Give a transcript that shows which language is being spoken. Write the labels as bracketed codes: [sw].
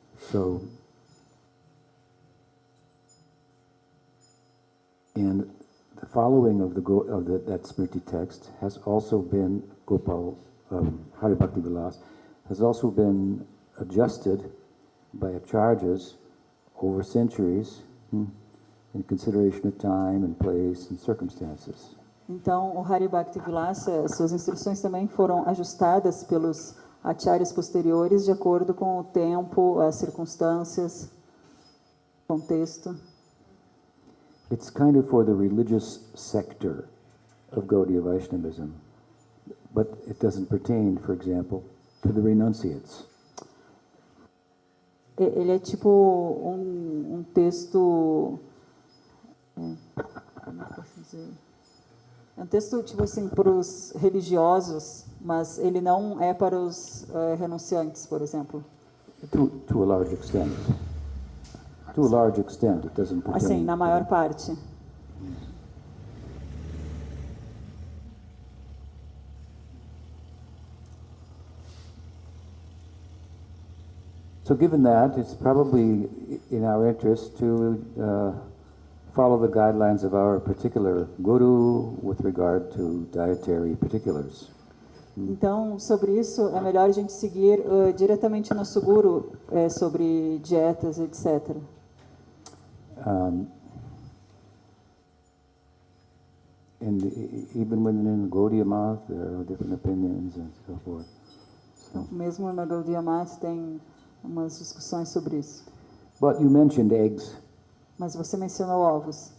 [en] So, and the following of that Smriti text has also been Gopal Hari Bhakti Vilas has also been adjusted by acharyas over centuries in consideration of time and place and circumstances. [pt] Então, o Hari Bhakti Vilas, suas instruções também foram ajustadas pelos acharyas posteriores de acordo com o tempo, as circunstâncias, contexto. [en] It's kind of for the religious sector of Gaudiya Vaishnavism, but it doesn't pertain, for example, to the renunciates. [pt] Ele é tipo um texto, como eu posso dizer? É um texto tipo assim para os religiosos, mas ele não é para os renunciantes, por exemplo. [en] To a large extent. To a large extent, it doesn't pertain. [pt] Assim, na maior parte. [en] So given that, it's probably in our interest to follow the guidelines of our particular guru with regard to dietary particulars. [pt] Então, sobre isso, é melhor a gente seguir diretamente nosso guru sobre dietas, etc. [en] And even within Gaudiya Math, there are different opinions and so forth. [pt] Então, mesmo na Gaudiya Math tem umas discussões sobre isso. [en] But you mentioned eggs [pt] Mas você mencionou ovos